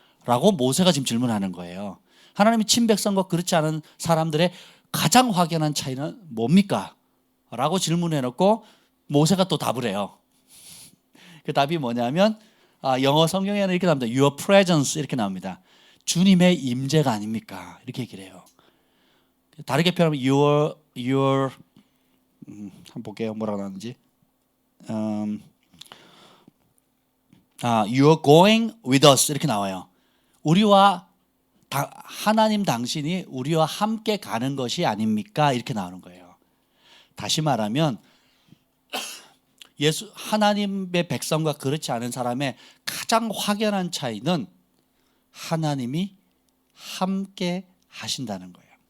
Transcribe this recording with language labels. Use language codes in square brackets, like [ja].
[ko] 라고 모세가 지금 질문하는 거예요. 하나님의 친백성과 그렇지 않은 사람들의 가장 확연한 차이는 뭡니까? 라고 질문해놓고 모세가 또 답을 해요. 그 답이 뭐냐면 영어 성경에는 이렇게 나옵니다. [en] Your presence [ko] 이렇게 나옵니다. 주님의 임재가 아닙니까? 이렇게 얘기를 해요. 다르게 표현하면 your 한번 볼게요. 뭐라고 나오는지. [en] You're going with us [ko] 이렇게 나와요. 우리와 하나님 당신이 우리와 함께 가는 것이 아닙니까? 이렇게 나오는 거예요. 다시 말하면 하나님의 백성과 그렇지 않은 사람의 가장 확연한 차이는 하나님이 함께 하신다는 거예요.